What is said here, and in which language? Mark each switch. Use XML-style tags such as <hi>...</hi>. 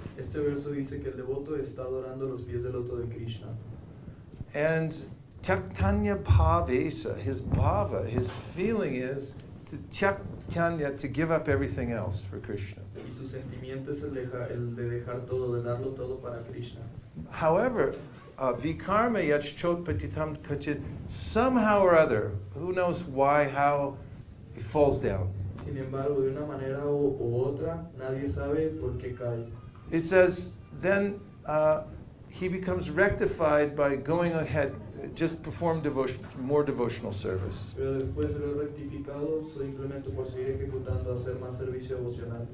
<es>Este verso dice que el devoto está adorando los pies del loto de Krishna.</es> <en>And Tyaktanya Bhavesa, his bhava, his feeling is to tyaktanya, to give up everything else for Krishna.</en> <es>Y su sentimiento es el de dejar todo, de darlo todo para Krishna.</es> <en>However,</en> <sa>vikarma yachchot patitam kachit,</sa> <en>somehow or other, who knows why, how, it falls down.</en> <es>Sin embargo, de una manera u otra, nadie sabe por qué cae.</es> <en>It says, then he becomes rectified by going ahead, just perform more devotional service.</en> <es>Pero después de ser rectificado simplemente por seguir ejecutando, hacer más servicio devocional.</es>